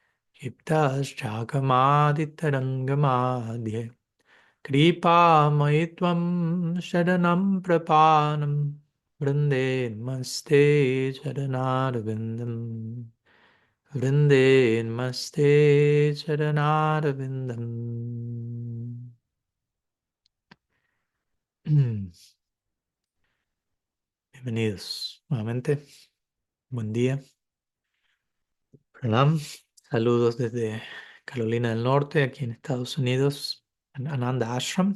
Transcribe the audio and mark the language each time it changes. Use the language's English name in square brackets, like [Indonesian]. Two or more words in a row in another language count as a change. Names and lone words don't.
[Sanskrit] Iptaschakamaditarangamadhye Kripa maitvam sharanam prapanam Vrinde namaste charanarvindam Vrinde namaste charanarvindam. [Spanish] Bienvenidos nuevamente. Buen día. Pranam. Saludos desde Carolina del Norte, aquí en Estados Unidos, en Ananda Ashram.